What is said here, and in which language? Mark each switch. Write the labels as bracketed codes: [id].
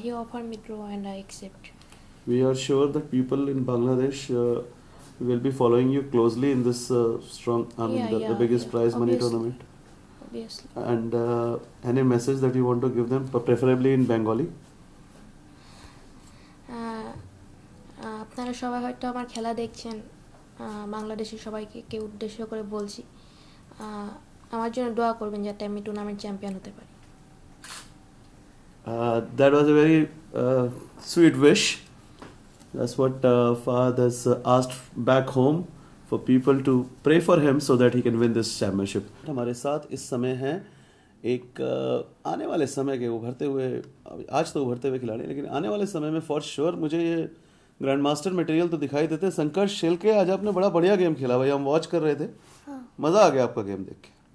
[en] He offered me draw, and I accept. We are sure that people in Bangladesh will be following you closely in this strong, the biggest prize money tournament. Obviously. And any message that you want to give them, preferably in Bengali? [bn] আপনারা সবাই হয়তো আমার খেলা দেখছেন, বাংলাদেশের সবাইকে কে উদ্দেশ্য করে বলছি, আমার জন্য দোয়া করবেন যাতে আমি টুর্নামেন্ট চ্যাম্পিয়ন হতে পারি। [en] That was a very sweet wish. That's what Fahad has asked back home for people to pray for him so that he can win this championship. [hi] हमारे साथ इस समय हैं एक आने वाले समय के उभरते हुए, आज तो उभरते हुए खिलाड़ी, लेकिन आने वाले समय में [en] for sure [hi] मुझे ये ग्रैंड मास्टर मटेरियल तो दिखाई देते। संकर्ष शेलके, आज आपने बड़ा बढ़िया गेम खेला भाई, हम वॉच कर रहे थे। मज़ा आ गया आपका गेम देख के।